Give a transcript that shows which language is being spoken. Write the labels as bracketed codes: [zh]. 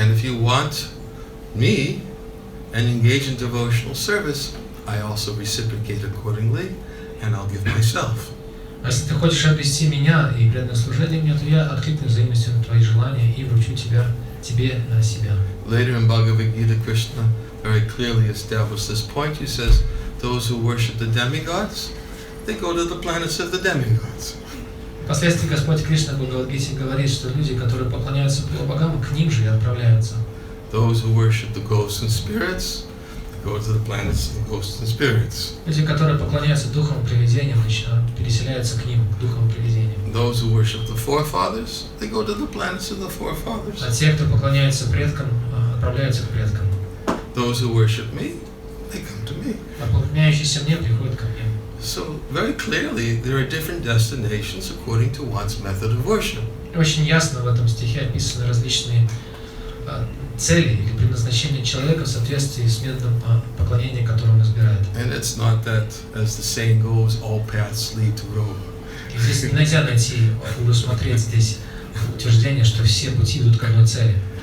[en] And if you want me and engage in devotional service, I also reciprocate accordingly, and I'll give myself. [ru] А если ты хочешь обрести меня и преданное служение мне, то я откликну взаимностью на твои желания и вручу тебе себя. [en] Later in Bhagavad-Gita, Krishna very clearly established this point. He says, those who worship the demigods, they go to the planets of the demigods. [ru] Впоследствии Господь Кришна в Бхагавад-Гите говорит, что люди, которые поклоняются полубогам, к ним же и отправляются. [en] Those who worship the ghosts and spirits, they go to the planets of the ghosts and spirits. [ru] Люди, которые поклоняются духам и привидениям, переселяются к ним, духам и привидениям. [en] Those who worship the forefathers, they go to the planets of the forefathers. [ru] А те, кто поклоняется предкам, отправляются к предкам. [en] Those who worship me, they come to me. [ru] А поклоняющиеся мне приходят ко мне. [en] So very clearly, there are different destinations according to one's method of worship. [ru] Очень ясно в этом стихе описаны различные цели или предназначения человека в соответствии с методом поклонения, который он избирает. [en] And it's not that, as the saying goes, all paths lead to Rome. [ru] И здесь нельзя найти, усмотреть здесь утверждение, что все пути идут к одной цели.